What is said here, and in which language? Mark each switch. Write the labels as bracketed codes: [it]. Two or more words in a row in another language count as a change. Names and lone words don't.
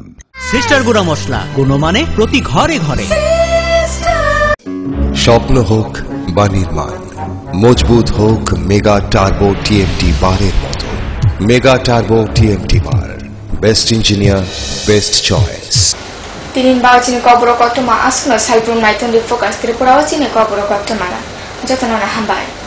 [bn] সিস্টার গুঁড়া মশলা, গুণমানে প্রতি ঘরে ঘরে। স্বপ্ন হোক বা নির্মাণ, মজবুত হোক মেগা টার্বো টিএমটি বারের মতো। [en] Mega Turbo TMT bar, best engineer, best choice. [trp] tinin bawa chini kobro kotuma asno salbrum naitun di fokas Tripura o chini kobro kotumana jotonona hambai.